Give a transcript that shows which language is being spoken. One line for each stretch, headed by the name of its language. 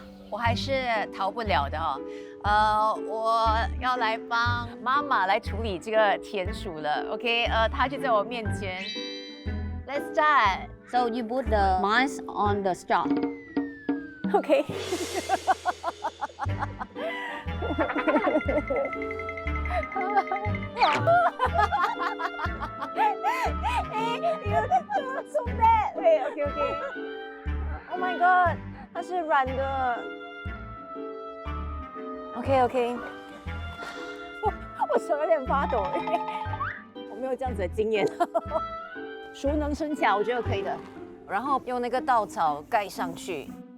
Chinese: 我还是逃不了的哦。我要来帮妈妈来处理这个田鼠了。 OK，她就在我面前。
English: Let's start. So you put the mice on the straw. OK 哎 ，you so bad. Wait, OK. Oh my god，
Chinese: 它是软的。 OK， 我手有点发抖，因为我没有这样子的经验。熟能生巧，我觉得可以的。然后用那个稻草盖上去。